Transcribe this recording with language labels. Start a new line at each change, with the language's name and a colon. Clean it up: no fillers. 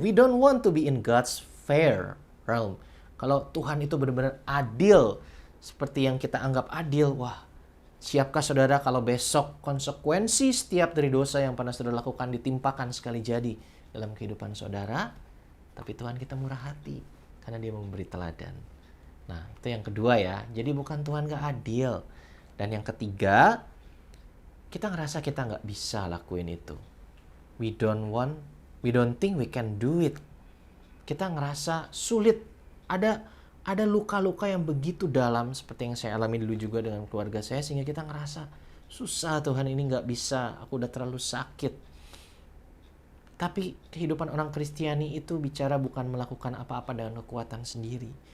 English: We don't want to be in God's fair realm.
Indonesian: Kalau Tuhan itu benar-benar adil, seperti yang kita anggap adil, wah, siapkah saudara kalau besok konsekuensi setiap dari dosa yang pernah saudara lakukan ditimpakan sekali jadi dalam kehidupan saudara? Tapi Tuhan kita murah hati karena Dia memberi teladan. Nah, itu yang kedua ya. Jadi bukan Tuhan gak adil. Dan yang ketiga, kita ngerasa kita gak bisa lakuin itu.
English: We don't think we can do it.
Indonesian: Kita ngerasa sulit. Ada luka-luka yang begitu dalam seperti yang saya alami dulu juga dengan keluarga saya, sehingga kita ngerasa susah, Tuhan ini gak bisa, aku udah terlalu sakit. Tapi kehidupan orang Kristiani itu bicara bukan melakukan apa-apa dengan kekuatan sendiri.